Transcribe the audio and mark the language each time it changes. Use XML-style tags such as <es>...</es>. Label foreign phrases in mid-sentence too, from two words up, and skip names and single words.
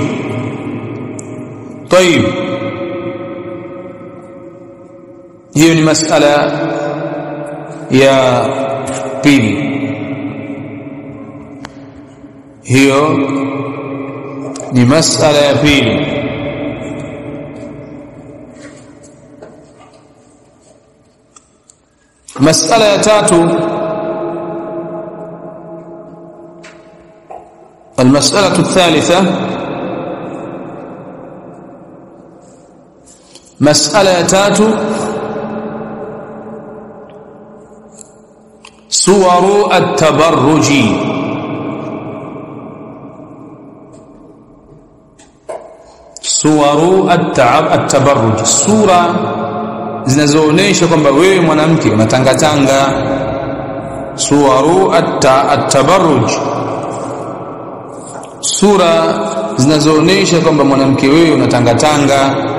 <sw>Tayib, hiyo ni masala ya pili. Hiyo ni masala ya pili. Masala ya tatu,</sw> <ar>المسألة الثالثة</ar> <sw>مسألة تاتو</sw> <ar>صور التبرج، صور التبرج,</ar> <sw>sura zinazoonesha kwamba wewe mwanamke unatangatanga.</sw> <ar>صور التبرج,</ar> <sw>sura zinazoonesha kwamba mwanamke wewe unatangatanga.</sw>